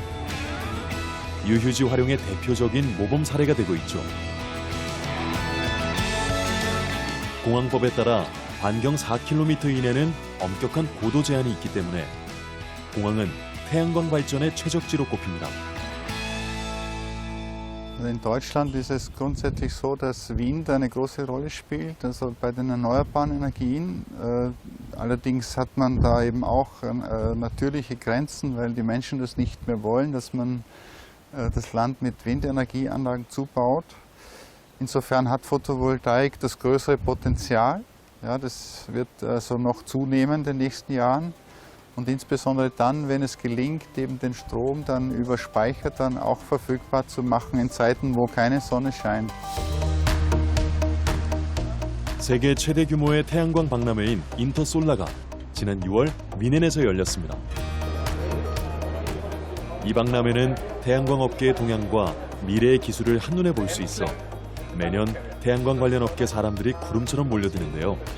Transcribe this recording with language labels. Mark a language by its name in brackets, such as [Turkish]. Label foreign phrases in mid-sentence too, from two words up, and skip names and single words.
[Korean] 유휴지 활용의 대표적인 모범 사례가 되고 있죠. 공항법에 따라 반경 4km 이내는 엄격한 고도 제한이 있기 때문에 공항은 태양광 발전의 최적지로 꼽힙니다. [German] In Deutschland ist es grundsätzlich so, dass Wind eine große Rolle spielt, also bei den erneuerbaren Energien. Allerdings hat man da eben auch natürliche Grenzen, weil die Menschen das nicht mehr wollen, dass man das Land mit Windenergieanlagen zubaut. Insofern hat Photovoltaik das größere Potenzial. Ja, das wird also noch zunehmen in den nächsten Jahren. Und insbesondere dann, wenn es gelingt, eben den Strom dann über Speicher dann auch verfügbar zu machen in Zeiten, wo keine Sonne scheint. [Korean] 세계 최대 규모의 태양광 박람회인 인터솔라가 지난 6월 미넨에서 열렸습니다. 이 박람회는 태양광 업계의 동향과 미래의 기술을 한눈에 볼 수 있어 매년 태양광 관련 업계 사람들이 구름처럼 몰려드는데요.